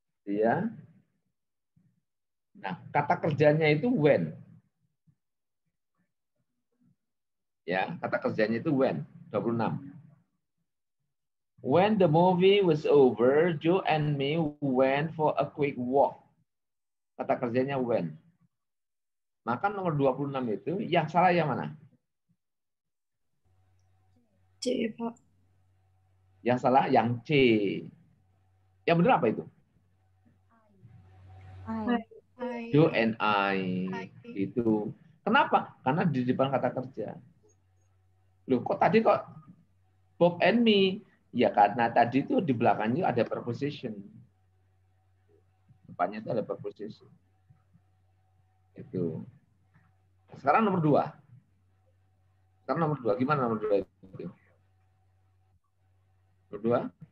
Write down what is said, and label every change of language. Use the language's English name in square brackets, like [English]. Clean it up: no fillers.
[Indonesian] Ya. Nah, kata kerjanya itu when. Ya, kata kerjanya itu when. 26. [English] When the movie was over, Joe and me went for a quick walk. [Indonesian] Kata kerjanya when. Maka nomor 26 itu yang salah yang mana? C, Pak. Yang salah yang C. Yang benar apa itu? [English] Joe and I. [Indonesian] Itu. Kenapa? Karena di depan kata kerja. Loh, kok tadi kok [English] Bob and me? [Indonesian] Ya karena tadi itu di belakangnya ada preposition. Depannya itu ada preposition. Itu. Sekarang nomor 2. Sekarang nomor 2. Gimana nomor 2 itu? Nomor 2?